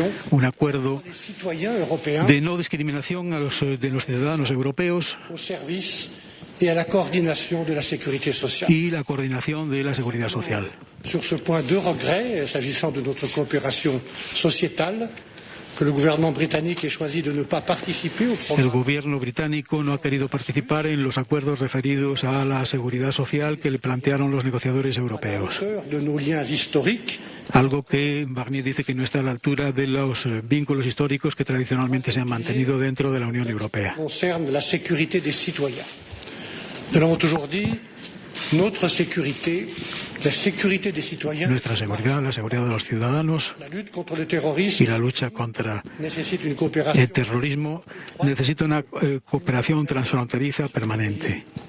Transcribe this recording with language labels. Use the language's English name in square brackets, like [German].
[Spanish] Un acuerdo de no discriminación de los ciudadanos europeos y a la coordinación de la [French] sécurité sociale. [Spanish] Y la coordinación de la seguridad social. [French] Sur ce point, deux regrets, s'agissant de notre coopération sociétale, que le gouvernement britannique ait choisi de ne pas participer au programme. [Spanish] El gobierno británico no ha querido participar en los acuerdos referidos a la seguridad social que le plantearon los negociadores europeos. [French] De nos liens historiques. [Spanish] Algo que Barnier dice que no está a la altura de los vínculos históricos que tradicionalmente se han mantenido dentro de la Unión Europea. [French] Concerne la sécurité des citoyens. Nous l'avons toujours dit, notre sécurité, la sécurité des citoyens, [Spanish] nuestra seguridad, la seguridad de los ciudadanos y la lucha contra el terrorismo necesita una cooperación transfronteriza permanente.